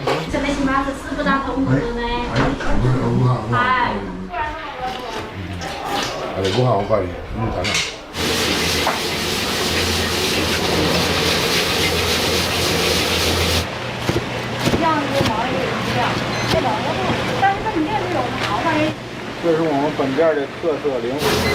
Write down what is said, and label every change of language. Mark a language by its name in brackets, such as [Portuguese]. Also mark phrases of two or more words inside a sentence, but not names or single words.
[Japanese] あれご飯おかわりかな。 [Chinese] 这是我们本店的特色零食。